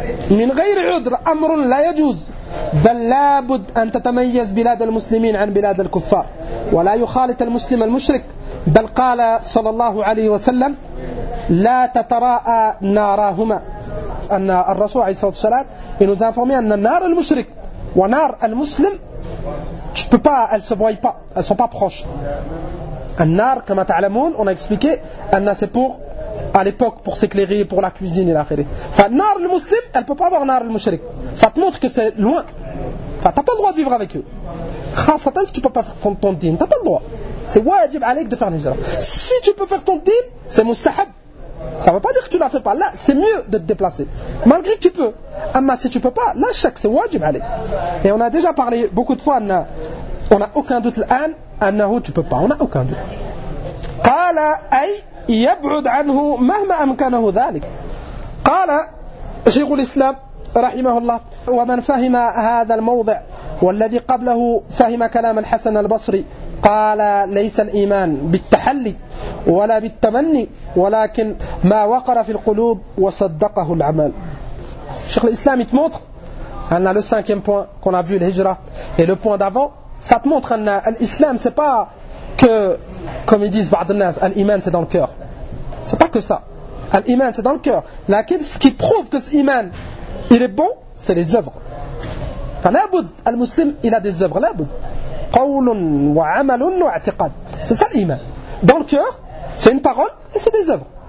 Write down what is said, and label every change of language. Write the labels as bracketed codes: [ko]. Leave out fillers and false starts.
[ar] من غير عذر أمر لا يجوز بل لابد أن تتميز بلاد المسلمين عن بلاد الكفار ولا يخالط المسلم المشرك بل قال صلى الله عليه وسلم لا تتراءى نارهما أن الرسول عليه الصلاة والسلام [fr] nous a informé [ar] أن نار المشرك ونار المسلم [fr] je peux pas, elles se voient pas, elles sont pas proches. [ar] النار كما تعلمون [fr] on a expliqué أن c'est pour à l'époque, pour s'éclairer, pour la cuisine et l'akhiré. Enfin, nar le muslim, elle ne peut pas avoir nar le mushrik. Ça te montre que c'est loin. Enfin, tu n'as pas le droit de vivre avec eux. Khasatan, si tu ne peux pas faire ton din, tu n'as pas le droit. C'est wajib alayk de faire l'hijra. Si tu peux faire ton din, c'est mustahab. Ça ne veut pas dire que tu ne la fais pas. Là, c'est mieux de te déplacer. Malgré que tu peux. Amma, si tu ne peux pas, là, chaque, c'est wajib alayk. Et on a déjà parlé beaucoup de fois, on n'a aucun doute, annahu, tu ne peux pas. On n'a aucun doute. Qala ay. [ar] يبعد عنه مهما أمكنه ذلك قال شيخ الإسلام رحمه الله ومن فهم هذا الموضع والذي قبله فهم كلام الحسن البصري قال ليس الإيمان بالتحلي ولا بالتمني ولكن ما وقر في القلوب وصدقه العمل [fr] شيخ الإسلام يتمطر أن le cinquième point qu'on a vu الهجرة et le point d'avant ça te montre أن الإسلام c'est pas que comme ils disent Ba'danaz, Al-Iman c'est dans le cœur. C'est pas que ça. Al-Iman c'est dans le cœur. Laquelle ce qui prouve que ce Iman il est bon, c'est les œuvres. Fa-la-bud, Al-Muslim il a des œuvres. La-bud. [ar] Qawlun wa amalun wa a'tiqad. [fr] C'est ça l'Iman. Dans le cœur, c'est une parole et c'est des œuvres.